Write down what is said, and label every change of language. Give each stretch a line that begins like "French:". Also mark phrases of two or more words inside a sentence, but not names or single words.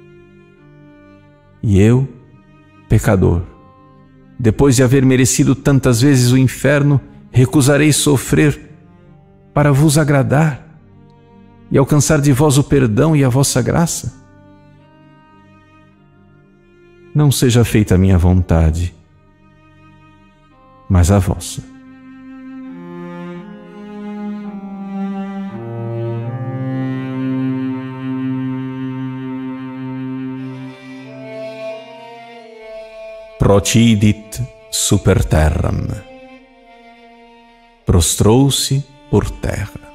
Portuguese: E eu, pecador, depois de haver merecido tantas vezes o inferno, recusarei sofrer para vos agradar e alcançar de vós o perdão e a vossa graça? Não seja feita a minha vontade, mas a vossa.
Latin: Procidit super terram.
Portuguese: Prostrou-se por terra.